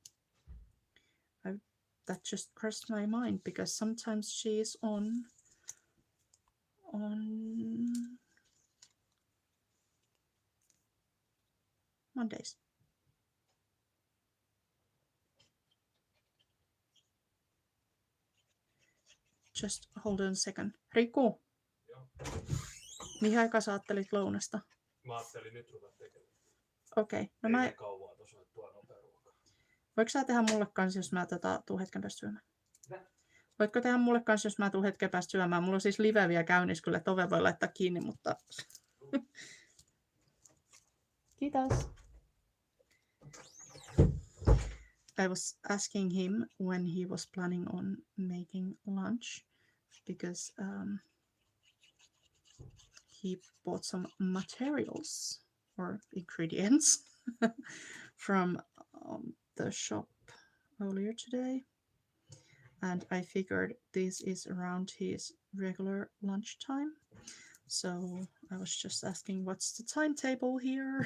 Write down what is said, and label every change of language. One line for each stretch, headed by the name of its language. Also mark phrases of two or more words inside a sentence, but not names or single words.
English: That just crossed my mind because sometimes she is on Mondays. Just hold on a second.
Finnish: Riku, Joo. mihin aikaan sä ajattelit lounasta? Mä ajattelin nyt ruveta tekemään. Okei. No Ei mä... ne kauaa tuossa ole tuo nopea ruokaa. Voitko sä tehdä mulle kanssa, jos mä tuun hetken päästä syömään? Nä? Voitko tehdä mulle kanssa, jos mä tuun hetken päästä syömään? Mulla on siis live vielä käynnissä, kyllä tove voi laittaa kiinni, mutta... Kiitos.
English: I was asking him when he was planning on making lunch because he bought some materials or ingredients from the shop earlier today, and I figured this is around his regular lunchtime, so I was just asking what's the timetable here.